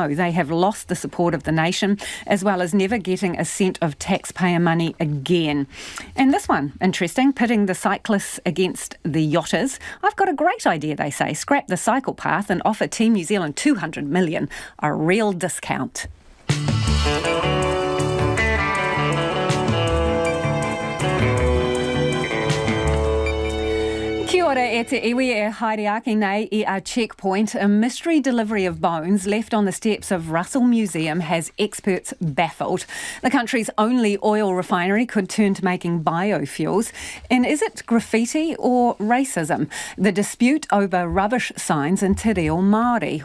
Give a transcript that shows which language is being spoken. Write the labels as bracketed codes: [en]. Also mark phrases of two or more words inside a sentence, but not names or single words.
[en] They they have lost the support of the nation, as well as never getting a cent of taxpayer money again. And this one, interesting, pitting the cyclists against the yachters. I've got a great idea, they say. Scrap the cycle path and offer Team New Zealand $200 million, a real discount. [mi] Kia ora e te iwi e haere ake nei I a checkpoint. [en] A mystery delivery of bones left on the steps of Russell Museum has experts baffled. The country's only oil refinery could turn to making biofuels. And is it graffiti or racism? The dispute over rubbish signs in Te Reo Māori.